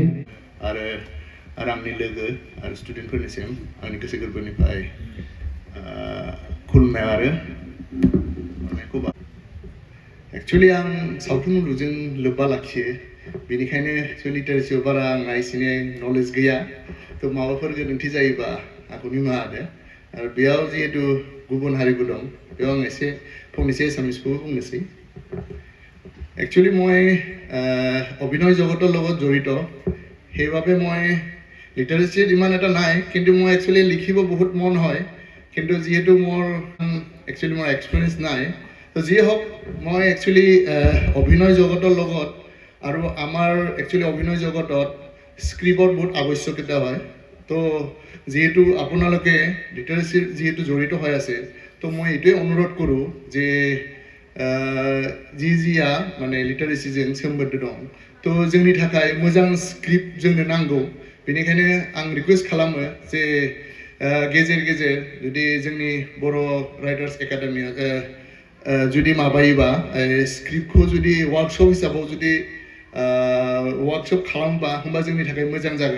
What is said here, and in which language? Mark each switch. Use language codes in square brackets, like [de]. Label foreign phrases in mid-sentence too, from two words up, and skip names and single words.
[brx] आरो आंनि लोगो आरो स्टुडेन्टफोरनिसिम आंनि गोसो गोरबोनिफ्राय खुलुमनाय आरो अननायखौ एक्चुअलि आं सावथुन मुलुगजों लोब्बा लाखियो, बेनिखायनो लिटारेचाराव बारा आंहा एसेनो नलेज गैया. थ' माबाफोर गोरोन्थि जायोबा आंखौ निमाहा होदो. आरो बेयाव जिहेतु गुबुन हारिबो दं, बेयाव आं एसे फंनैसो एसामिसखौबो बुंनोसै. [as] একচুৱেলি মই অভিনয় জগতৰ লগত জড়িত, সেইবাবে মই লিটাৰেচিত ইমান এটা নাই, কিন্তু মই একচুৱেলি লিখিব বহুত মন হয়. কিন্তু যিহেতু মোৰ এক্সপিৰিয়েঞ্চ নাই, তো যিয়ে হওক মই একচুৱেলি অভিনয় জগতৰ লগত আৰু আমাৰ একচুৱেলি অভিনয় জগতত স্ক্ৰিপ্টৰ বহুত আৱশ্যকতা হয়. তো যিহেতু আপোনালোকে লিটাৰেচিৰ যিহেতু জড়িত হৈ আছে, তো মই এইটোৱে অনুৰোধ কৰোঁ যে [brx] जिया माने लिटारेसिजों सोमोन्दो दं, तो जोंनि थाखाय मोजां स्क्रिप्ट जोंनो नांगौ. बेनिखायनो आं रिकुवेस्ट खालामो जे गेजेर गेजेर जुदि जोंनि बर' राइटार्स एकाडेमिया जुदि माबायोबा स्क्रिप्टखौ जुदि वार्कशप हिसाबाव जुदि वार्कशप खालामबा होमबा जोंनि थाखाय मोजां जागोन.